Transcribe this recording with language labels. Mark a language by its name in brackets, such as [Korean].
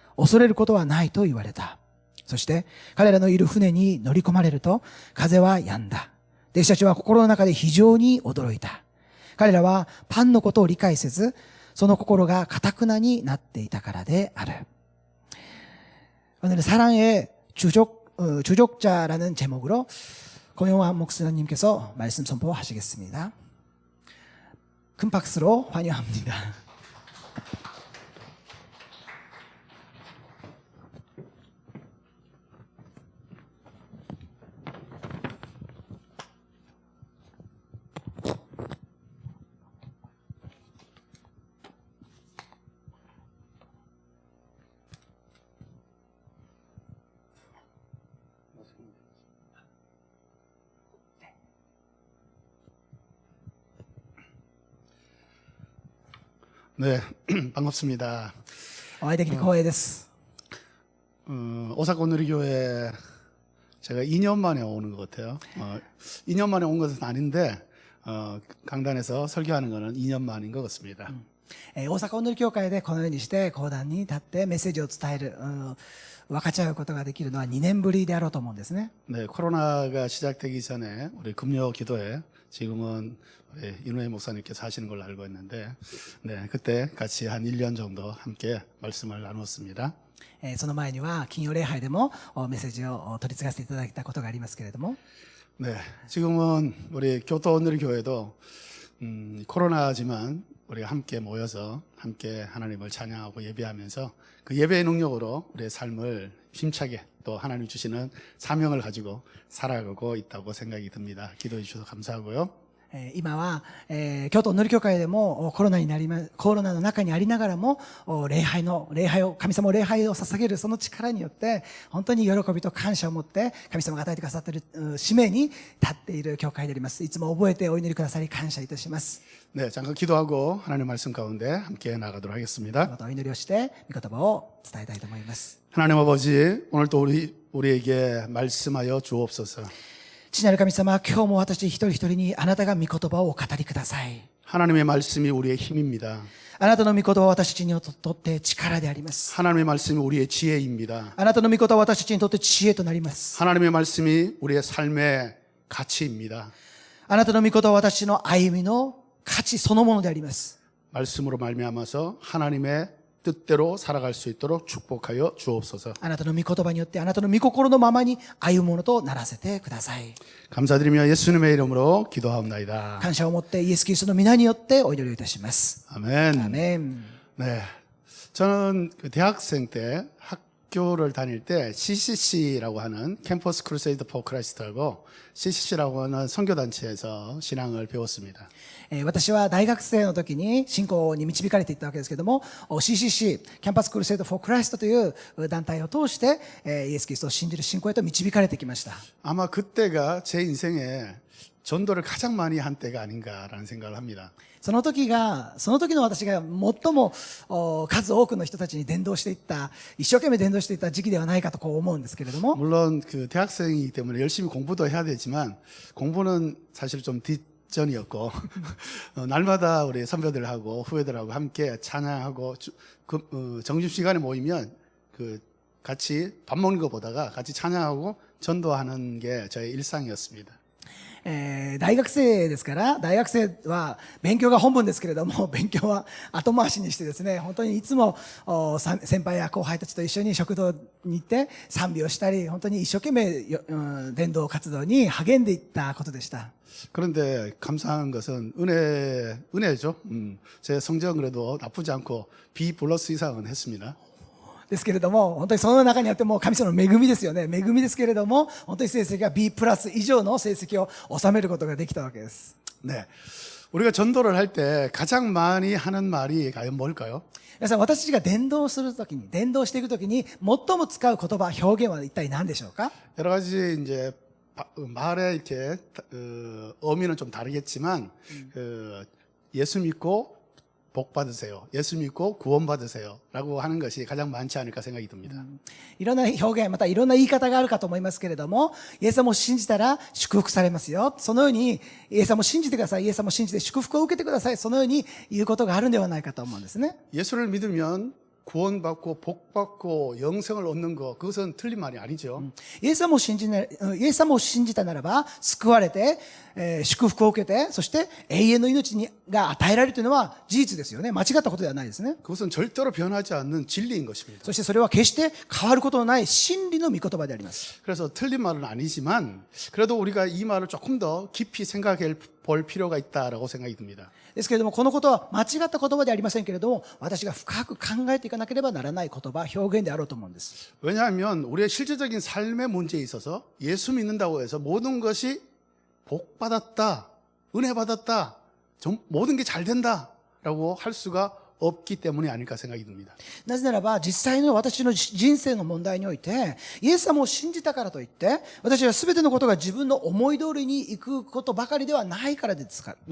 [Japanese] 恐れることはないと言われた。そして、彼らのいる船に乗り込まれると、風は止んだ。弟子たちは心の中で非常に驚いた。彼らはパンのことを理解せず、その心が堅になっていたからである。 [Korean] 오늘 사랑의 주족자라는 제목으로 고용환 목사님께서 말씀 선포하시겠습니다. 큰 박수로 환영합니다. 네, 반갑습니다. [Japanese] お会いできて光栄です。 [Korean] 오사카 온누리교회 제가 2년 만에 오는 것 같아요. 2년 만에 온 것은 아닌데 강단에서 설교하는 것은 2년 만인 것 같습니다. [Japanese] 大阪おんぬり教会でこのようにして講談に立ってメッセージを伝える、分かち合うことができるのは2年ぶりであろうと思うんですね。 [Korean] 네, 코로나가 시작되기 전에 우리 금요 기도회 지금은 우리 이노혜 목사님께서 하시는 걸로 알고 있는데, 네, 그때 같이 한 1년 정도 함께 말씀을 나눴습니다. [Japanese] その前には金曜礼拝でもメッセージを取り継がせていただいたことがありますけれども、 [Korean] 네, 지금은 우리 교토 온누리 교회도 코로나지만 우리가 함께 모여서 함께 하나님을 찬양하고 예배하면서 그 예배의 능력으로 우리의 삶을 힘차게 또 하나님 주시는 사명을 가지고 살아가고 있다고 생각이 듭니다. 기도해 주셔서 감사하고요. [Japanese] 今は、京都おんぬり教会でもコロナの中にありながらも礼拝を神様を礼拝を捧げるその力によって本当に喜びと感謝を持って神様が与えてくださっている使命に立っている教会であります。いつも覚えてお祈りくださり感謝いたします。 [Korean] 네, 잠깐 기도하고 하나님 말씀 가운데 함께 나가도록 하겠습니다. [Japanese] またお祈りをして御言葉を伝えたいと思います。 [Korean] 하나님 아버지, 오늘 또 우리에게 말씀하여 주옵소서. [Japanese] 父なる神様、今日も私一人一人にあなたが御言葉をお語りください。 [Korean] 하나님의 말씀이 우리의 힘입니다. [Japanese] あなたの御言葉は私たちにとって力であります。 [Korean] 하나님의 말씀이 우리의 지혜입니다. [Japanese] あなたの御言葉は私たちにとって知恵となります。 [Korean] 하나님의 말씀이 우리의 삶의 가치입니다. [Japanese] あなたの御言葉は私の歩みの価値そのものであります。 [Korean] 말씀으로 말미암아서 하나님의 뜻대로 살아갈 수 있도록 축복하여 주옵소서. [Japanese] あなたの御言葉によってあなたの御心のままに歩むものとならせてください。 [Korean] 감사드리며 예수님의 이름으로 기도하옵나이다. [Japanese] 感謝を持ってイエス・キリストの皆によってお祈りをいたします。 [Korean] 아멘. [Japanese] アメン。 [Korean] 네, 저는 그 대학생 때 학교를 다닐 때 CCC라고 하는 캠퍼스 크루세이드 포 크라이스트하고 CCC라고 하는 선교단체에서 신앙을 배웠습니다. [Japanese] 私は大学生の時に信仰に導かれていったわけですけれども CCC キャンパスクルセイド・フォー・クライストという団体を通してイエス・キリストを信じる信仰へと導かれてきました。 [Korean] 아마 그때가 제 인생에 전도를 가장 많이 한 때가 아닌가라는 생각을 합니다. [Japanese] その時の私が最も数多くの人たちに伝道していった一生懸命伝道していった時期ではないかとこう思うんですけれども [Korean] 물론 그 대학생이기 때문에 열심히 공부도 해야 되지만 공부는 사실 좀 뒷전이었고 날마다 우리 선배들하고 후배들하고 함께 찬양하고 점심시간에 모이면 그 같이 밥 먹는 거 보다가 같이 찬양하고 전도하는 게 저의 일상이었습니다. [Japanese] 大学生ですから大学生は勉強が本分ですけれども勉強は後回しにしてですね本当にいつも先輩や後輩たちと一緒に食堂に行って賛美をしたり本当に一生懸命伝道活動に励んでいったことでした。 [Korean] 그런데 감사한 것은 은혜죠. 제 성적은 그래도 나쁘지 않고 B 플러스 이상은 했습니다. [Japanese] ですけれども本当にその中にあっても神様の恵みですよね。恵みですけれども本当に成績が B プラス以上の成績を収めることができたわけです。 [Korean] 네, 우리가 전도를 할 때 가장 많이 하는 말이 과연 뭘까요? [Japanese] 皆さん私たちが伝道していくときに最も使う言葉表現は一体何でしょうか？ [Korean] 여러 가지 이제 말에 이렇게 의미는 좀 다르겠지만 예수 믿고 복 받으세요. 예수 믿고 구원 받으세요라고 하는 것이 가장 많지 않을까 생각이 듭니다. [Japanese] いろんな表現またいろんな言い方があるかと思いますけれどもイエス様を信じたら祝福されますよ。そのようにイエス様を信じてください。イエス様を信じて祝福を受けてください。そのように言うことがあるんではないかと思うんですね。 [Korean] 예수를 믿으면 구원받고 복받고 영생을 얻는 것, 그것은 틀린 말이 아니죠. [Japanese] イエス様を信じな、イエス様を信じたならば、救われて、祝福を受けて、そして永遠の命が与えられるというのは事実ですよね。間違ったことではないですね。 [Korean] 그것은 절대로 변하지 않는 진리인 것입니다. [Japanese] そしてそれは決して変わることのない真理の御言葉であります。 [Korean] 그래서 틀린 말은 아니지만 그래도 우리가 이 말을 조금 더 깊이 생각해 볼 필요가 있다라고 생각이 듭니다. [Japanese] ですけれども、このことは間違った言葉ではありませんけれども、私が深く考えていかなければならない言葉、表現であろうと思うんです。 [Korean] 왜냐하면 우리의 실제적인 삶의 문제에 있어서 예수 믿는다고 해서 모든 것이 복 받았다, 은혜 받았다, 모든 게 잘 된다라고 할 수가 없기 때문이 아닐까 생각이 듭니다. [Japanese] なぜならば、実際の私の人生の問題において、イエス様を信じたからといって、私は全てのことが自分の思い通りにいくことばかりではないからです。